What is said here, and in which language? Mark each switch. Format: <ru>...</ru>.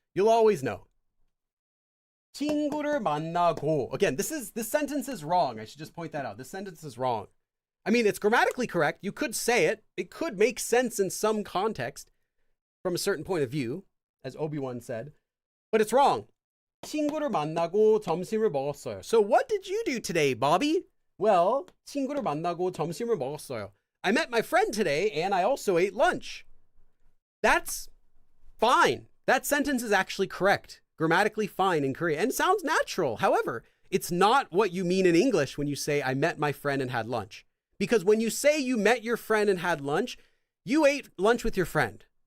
<en>You'll always know.</en> <ko>친구를 만나고.</ko> <en>Again, this sentence is wrong. I should just point that out. This sentence is wrong. I mean, it's grammatically correct. You could say it. It could make sense in some context from a certain point of view, as Obi-Wan said, but it's wrong.</en> <ko>친구를 만나고 점심을 먹었어요.</ko> <en>So what did you do today, Bobby?</en> <ko>Well, 친구를 만나고 점심을 먹었어요.</ko> <en>I met my friend today and I also ate lunch. That's fine. That sentence is actually correct. Grammatically fine in Korean and sounds natural. However, it's not what you mean in English when you say I met my friend and had lunch. Because when you say you met your friend and had lunch, you ate lunch with your friend.</en>